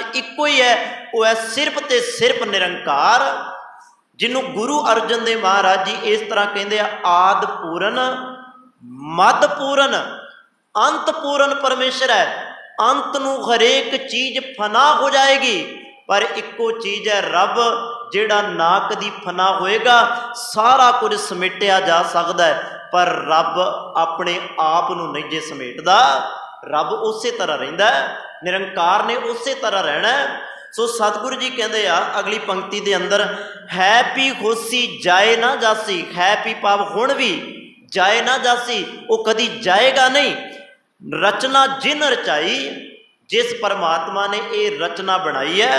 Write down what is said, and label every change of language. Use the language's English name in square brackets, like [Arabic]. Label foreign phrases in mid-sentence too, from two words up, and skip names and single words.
[Punjabi] ਇੱਕੋ ਹੀ ਹੈ, ਉਹ ਹੈ ਸਿਰਫ ਤੇ ਸਿਰਫ ਨਿਰੰਕਾਰ, ਜਿਹਨੂੰ ਗੁਰੂ ਅਰਜਨ ਦੇਵ ਮਹਾਰਾਜ ਜੀ ਇਸ ਤਰ੍ਹਾਂ ਕਹਿੰਦੇ ਆ, ਆਦ ਪੂਰਨ, ਮੱਧ ਪੂਰਨ, ਅੰਤ ਪੂਰਨ ਪਰਮੇਸ਼ਰ ਹੈ। ਅੰਤ ਨੂੰ ਹਰੇਕ ਚੀਜ਼ ਫਨਾ ਹੋ ਜਾਏਗੀ, ਪਰ ਇੱਕੋ ਚੀਜ਼ ਹੈ ਰੱਬ ਜਿਹੜਾ ਨਾ ਕਦੀ ਫ਼ਨਾ ਹੋਏਗਾ, ਸਾਰਾ ਕੁਛ ਸਮੇਟਿਆ ਜਾ ਸਕਤਾ ਹੈ, ਪਰ ਰੱਬ ਅਪਨੇ ਆਪ ਨੂੰ ਨਹੀਂ ਜੇ ਸਮੇਟਦਾ। ਰੱਬ ਉਸ ਤਰ੍ਹਾਂ ਰਹਿੰਦਾ ਹੈ, ਨਿਰੰਕਾਰ ਨੇ ਉਸ ਤਰ੍ਹਾਂ ਰਹਿਣਾ ਹੈ। ਸੋ ਸਤਿਗੁਰੂ ਜੀ ਕਹਿਤੇ ਆ ਅਗਲੀ ਪੰਕਤੀ ਕੇ ਅੰਦਰ, ਹੈ ਪੀ ਹੋਸੀ ਜਾਏ ਨਾ ਜਾਸੀ, ਹੈ ਪੀ ਭਾਵ ਹੁਣ ਭੀ ਜਾਏ ਨਾ ਜਾਸੀ, ਵੋ ਕਦੀ ਜਾਏਗਾ ਨਹੀਂ। ਰਚਨਾ ਜਿਨ ਰਚਾਈ, [Hindi] जिस परमात्मा ने ये रचना बनाई है।